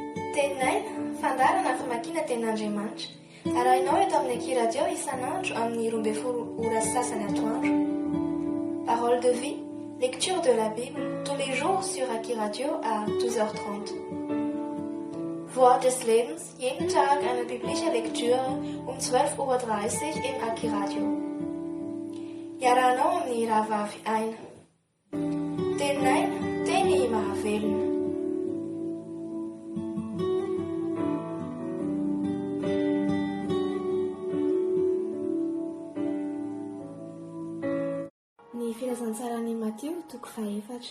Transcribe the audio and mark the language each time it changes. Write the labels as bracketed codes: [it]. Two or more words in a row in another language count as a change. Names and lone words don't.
[mg] Tenaina, fandarana famakiana ten'Andriamanitra. Arahinao eto amin'ny Akiradio isan'andro amin'ny 12 ora sasany atoandro. [fr] Parole de vie, lecture de la Bible, tous les jours sur Akiradio à 12h30. [de] Wort des Lebens, jeden Tag eine biblische Lektüre um 12:30 Uhr im Akiradio. [mg] Iarahanao amin'ny rahavavy aina. Tenaina, teny mahavelona. Ny filazantsarany Mateo toko 4.